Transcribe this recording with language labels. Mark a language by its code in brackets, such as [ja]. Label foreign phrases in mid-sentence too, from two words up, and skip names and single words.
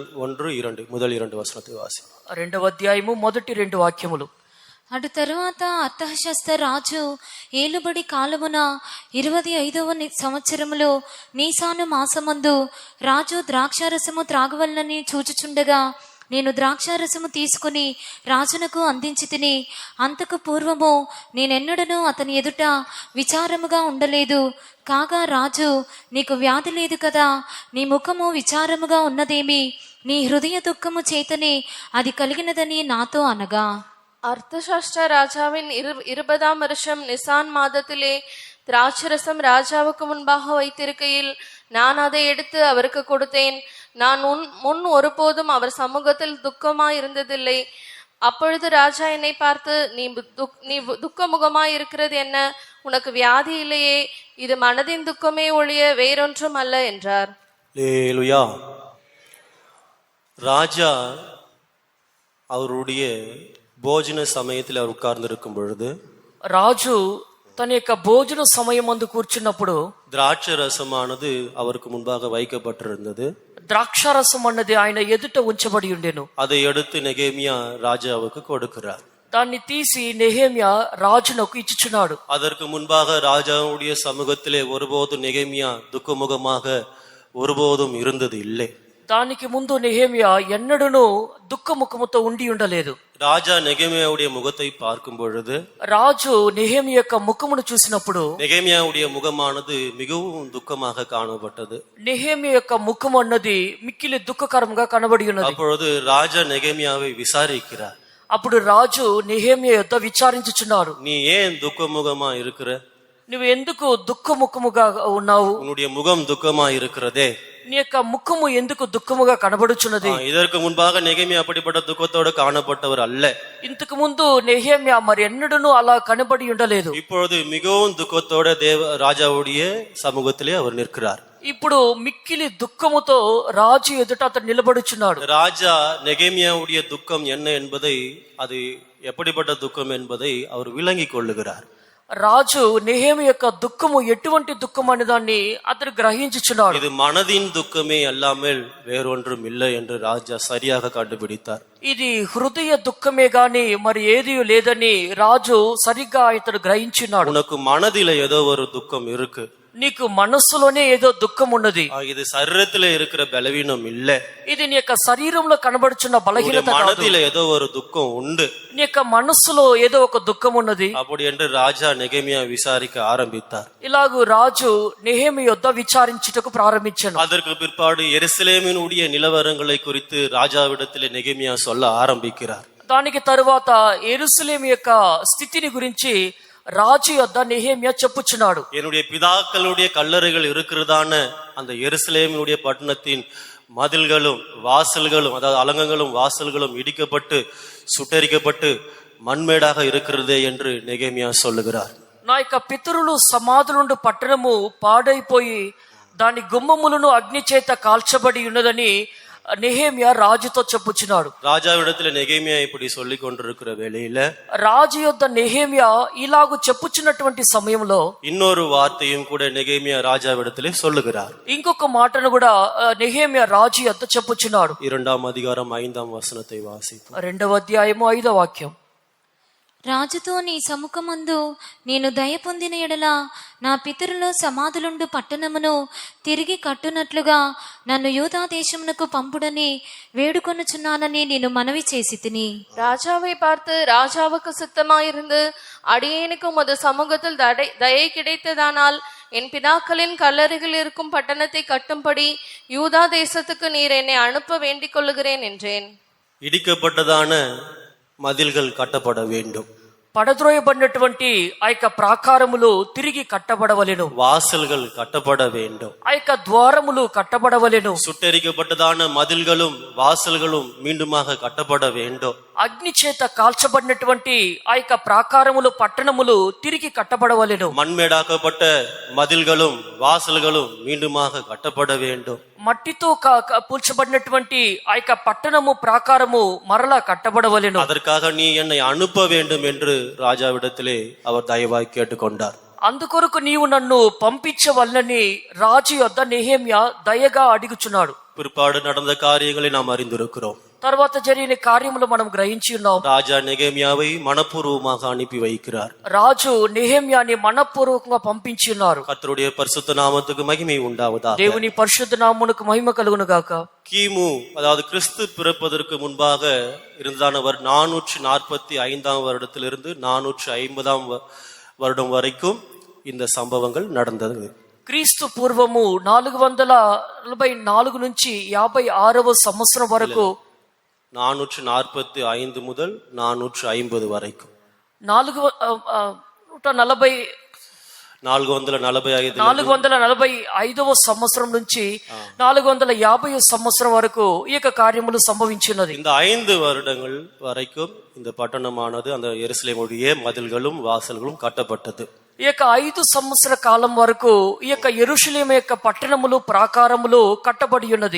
[ta] முதல் 2 வசனத்தை வாசிப்போம். [te] 2వ అధ్యాయము మొదటి 2 వాక్యములు. అటు తరువాత అర్తహషస్త రాజు ఏలుబడి కాలమున 25వ సంవత్సరములో నీసాను మాసమందు రాజు ద్రాక్షారసము త్రాగవలనని చూచుచుండగా నేను ద్రాక్షారసము తీసుకుని రాజునకు అందించి తిని, అంతకు పూర్వము నేనెన్నడను అతని ఎదుట విచారముగా ఉండలేదు. కాగా రాజు, నీకు వ్యాధి లేదు కదా, నీ ముఖము విచారముగా ఉన్నదేమి, నీ హృదయ దుఃఖము చేతనే అది కలిగినదని నాతో అనగా, [ta] அர்த்தசாஷ்ட ராஜாவின் 20ஆம் வருஷம் நிசான் மாதத்திலே திராட்சரசம் ராஜாவுக்கு முன்பாக வைத்திருக்கையில் நான் அதை எடுத்து அவருக்கு கொடுத்தேன். நான் முன் ஒருபோதும் அவர் சமூகத்தில் துக்கமாய் இருந்ததில்லை. அப்பொழுது ராஜா என்னை பார்த்து, நீ துக்கமுகமாய் இருக்கிறது என்ன? உனக்கு வியாதி இல்லையே, இது மனதின் துக்கமே ஒழிய வேறொன்றும் அல்ல என்றார். அல்லேலூயா. ராஜா அவருடைய போஜன சமயத்தில் அவர் உட்கார்ந்திருக்கும் பொழுது [te] రాజు తన యొక్క భోజన సమయం అందు కూర్చున్నప్పుడు [ta] திராட்சை ரசமானது அவருக்கு முன்பாக வைக்கப்பட்டிருந்தது. [te] ద్రాక్షారసం అన్నది ఆయన ఎదుట ఉంచబడి ఉండెను. [ta] அதை எடுத்து நெகேமியா ராஜாவுக்கு கொடுக்கிறார். [te] దాన్ని తీసి నెహెమ్యా రాజునకు ఇచ్చుచున్నాడు. [ta] அதற்கு முன்பாக ராஜாவுடைய சமூகத்திலே ஒருபோதும் நெகேமியா துக்கமுகமாக ஒருபோதும் இருந்தது இல்லை. [te] దానికి ముందు నెహెమ్యా ఎన్నడూను దుఃఖముఖముతో ఉండి ఉండలేదు. [ta] ராஜா நெகேமியாவுடைய முகத்தை பார்க்கும் பொழுது [te] రాజు నెహెమ్యా యొక్క ముఖమును చూసినప్పుడు [ta] நெகேமியாவுடைய முகமானது மிகவும் துக்கமாக காணப்பட்டது. [te] నెహెమ్యా యొక్క ముఖం అన్నది మిక్కిలి దుఃఖకరంగా కనబడి ఉన్నది. [ta] அப்பொழுது ராஜா நெகேமியாவை விசாரிக்கிறார். [te] అప్పుడు రాజు నెహెమ్యా యొద్ద విచారించుచున్నాడు, [ta] நீ ஏன் துக்கமுகமா இருக்கிற? [te] నువ్వు ఎందుకు దుఃఖముఖముగా ఉన్నావు? [ta] உன்னுடைய முகம் துக்கமா இருக்கிறதே. [te] నీ యొక్క ముఖము ఎందుకు దుఃఖముగా కనబడుచున్నది? [ta] இதற்கு முன்பாக நெகேமியா அப்படிப்பட்ட துக்கத்தோடு காணப்பட்டவர் அல்ல. [te] ఇంతకు ముందు నెహెమ్యా మరి ఎన్నడూను అలా కనబడి ఉండలేదు. [ta] இப்பொழுது மிகவும் துக்கத்தோட ராஜாவுடைய சமூகத்திலே அவர் நிற்கிறார். [te] ఇప్పుడు మిక్కిలి దుఃఖముతో రాజు ఎదుట అతను నిలబడుచున్నాడు. [ta] ராஜா நெகேமியாவுடைய துக்கம் என்ன என்பதை, அது எப்படிப்பட்ட துக்கம் என்பதை அவர் விளங்கி கொள்ளுகிறார். [te] రాజు నెహెమ్యా యొక్క దుఃఖము ఎటువంటి దుఃఖం అనే దాన్ని అతను గ్రహించుచున్నాడు. [ta] இது மனதின் துக்கமே அல்லாமல் வேறொன்றும் இல்லை என்று ராஜா சரியாக கண்டுபிடித்தார். [te] ఇది హృదయ దుఃఖమే గాని మరి ఏది లేదని రాజు సరిగ్గా ఇతడు గ్రహించున్నాడు. [ta] உனக்கு மனதில ஏதோ ஒரு துக்கம் இருக்கு. [te] నీకు మనస్సులోనే ఏదో దుఃఖం ఉన్నది. [ta] இது சரீரத்திலே இருக்கிற பலவீனம் இல்ல. [te] ఇది నీ యొక్క శరీరంలో కనబడుచున్న బలహీనత కాదు. [ta] மனதில ஏதோ ஒரு துக்கம் உண்டு. [te] నీ యొక్క మనస్సులో ఏదో ఒక దుఃఖం ఉన్నది. [ta] அப்படி என்று ராஜா நெகேமியா விசாரிக்க ஆரம்பித்தார். [te] ఇలాగూ రాజు నెహెమ్యా యొద్ద విచారించుటకు ప్రారంభించెను. [ta] அதற்கு பிற்பாடு எருசலேமினுடைய நிலவரங்களை குறித்து ராஜாவிடத்திலே நெகேமியா சொல்ல ஆரம்பிக்கிறார். [te] దానికి తరువాత యెరూషలేము యొక్క స్థితిని గురించి రాజు యొద్ద నెహెమ్యా చెప్పుచున్నాడు. [ta] என்னுடைய பிதாக்களுடைய கல்லறைகள் இருக்கிறதான அந்த எருசலேமினுடைய பட்டணத்தின் மதில்களும் வாசல்களும், அதாவது அலங்கங்களும் வாசல்களும் இடிக்கப்பட்டு சுட்டரிக்கப்பட்டு மண்மேடாக இருக்கிறதே என்று நெகேமியா சொல்லுகிறார். [te] నా యొక్క పితరులు సమాధులుండు పట్టణము పాడైపోయి దాని గుమ్మములను అగ్ని చేత కాల్చబడి ఉన్నదని నెహెమ్యా రాజుతో చెప్పుచున్నాడు. [ta] రాజావిడத்துல நெகேமியா இப்படி சொல்லி கொண்டிருக்கிற வேளையில [te] రాజు యొద్ద నెహెమ్యా ఇలాగు చెప్పుచున్నటువంటి సమయంలో [ta] இன்னொரு வார்த்தையும் கூட நெகேமியா ராஜாவிடத்திலே சொல்லுகிறார். [te] ఇంకొక మాటను కూడా నెహెమ్యా రాజు యొద్ద చెప్పుచున్నాడు. [ta] 2வது அதிகாரம் 5வது வசனத்தை வாசிப்போம். [te] 2వ అధ్యాయము 5వ వాక్యం. రాజుతో నీ సముఖమందు నేను దయ పొందిన ఎడల నా పితరుల సమాధులుండు పట్టణమును తిరిగి కట్టునట్లుగా నన్ను యూదా దేశమునకు పంపుడని వేడుకొనుచున్నానని నేను మనవి చేసి తిని. [ta] ராஜாவை பார்த்து, ராஜாவுக்கு சித்தமாயிருந்து அடியேனுக்கு உமது சமூகத்தில் தயை கிடைத்ததானால் என் பிதாக்களின் கல்லறைகள் இருக்கும் பட்டணத்தை கட்டும்படி யூதா தேசத்துக்கு நீர் என்னை அனுப்ப வேண்டிக் கொள்ளுகிறேன் என்றேன். இடிக்கப்பட்டதான மதில்கள் கட்டப்பட வேண்டும். [te] పడద్రోయబడినటువంటి ఆ యొక్క ప్రాకారములు తిరిగి కట్టబడవలెను. [ta] வாசல்கள் கட்டப்பட வேண்டும். [te] ఆ యొక్క ద్వారములు కట్టబడవలెను. [ta] சுட்டரிக்கப்பட்டதான மதில்களும் வாசல்களும் மீண்டுமாக கட்டப்பட வேண்டும். [te] అగ్ని చేత కాల్చబడినటువంటి ఆ యొక్క ప్రాకారములు పట్టణములు తిరిగి కట్టబడవలెను. [ta] மண்மேடாக்கப்பட்ட மதில்களும் வாசல்களும் மீண்டுமாக கட்டப்பட வேண்டும். [te] మట్టితో పూడ్చబడినటువంటి ఆ యొక్క పట్టణము ప్రాకారము మరలా కట్టబడవలెను. [ta] அதற்காக நீ என்னை அனுப்ப வேண்டும் என்று ராஜாவிடத்திலே அவர் தயவாய் கேட்டுக்கொண்டார். [te] అందుకొరకు నీవు నన్ను పంపించవలనని రాజు యొద్ద నెహెమ్యా దయగా అడుగుచున్నాడు. [ta] பிற்பாடு நடந்த காரியங்களை நாம் அறிந்திருக்கிறோம். [te] తర్వాత జరిగిన కార్యములు మనం గ్రహించి ఉన్నాం. [ta] ராஜா நெகேமியாவை மனப்பூர்வமாக அனுப்பி வைக்கிறார். [te] రాజు నెహెమ్యాని మనపూర్వకంగా పంపించి ఉన్నారు. [ta] கர்த்தருடைய பரிசுத்த நாமத்துக்கு மகிமை உண்டாவதாக. [te] దేవుని పరిశుద్ధ నామమునకు మహిమ కలుగును గాక. [ta] கிமு, அதாவது கிறிஸ்து பிறப்பதற்கு முன்பாக இருந்ததானவர் 445ஆம் வருடத்திலிருந்து 450ஆம் வருடம் வரைக்கும் இந்த சம்பவங்கள் நடந்தது. [te] క్రీస్తు పూర్వము 444 నుంచి 56వ సంవత్సరం వరకు [ta] 445 முதல் 450 வரைக்கும் 440 445 [te] 445 సంవత్సరం నుంచి 450 సంవత్సరం వరకు ఈ యొక్క కార్యములు సంభవించినది. [ta] இந்த 5 வருடங்கள் வரைக்கும் இந்த பட்டணமானது அந்த எருசலேமுடைய மதில்களும் வாசல்களும் கட்டப்பட்டது. [te] ఈ యొక్క 5 సంవత్సర కాలం వరకు ఈ యొక్క యెరూషలేము యొక్క పట్టణములు ప్రాకారములు కట్టబడి ఉన్నది.